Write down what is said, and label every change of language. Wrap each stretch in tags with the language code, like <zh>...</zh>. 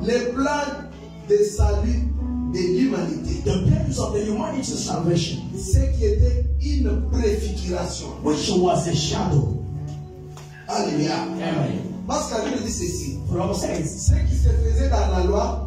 <fr>le plan de salut de l'humanité.</fr> <en>the plans of the humanity's salvation,</en> <fr>Ce qui était une préfiguration.</fr> <en>which was a shadow. Alléluia. Amen.</en> <fr>Parce que la Bible dit ceci.</fr> <en>For the Bible says,</en> <fr>Ce qui se faisait dans la loi,</fr>